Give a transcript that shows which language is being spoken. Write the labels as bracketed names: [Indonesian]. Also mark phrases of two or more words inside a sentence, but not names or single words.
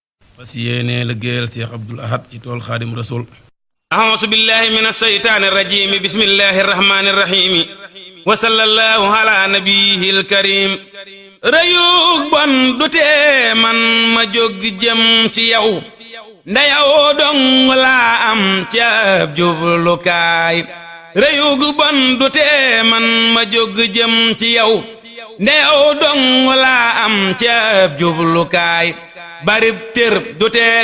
[Wolof] fas yéene liggéeyal Cheikh Abdoul Ahad ci tool Xaadim Rasul. [Arabic] أعوذ بالله من الشيطان الرجيم بسم الله الرحمن الرحيم وصلى الله على نبيه الكريم [Wolof] rëyug bon du tee man ma jóg jëm ci yow ndeyaw dong laa am ci ab jublukaay rëyug bon du tee man ma jóg jëm ci yow ndeyaw dong laa am ci ab jublukaay barib tër du tee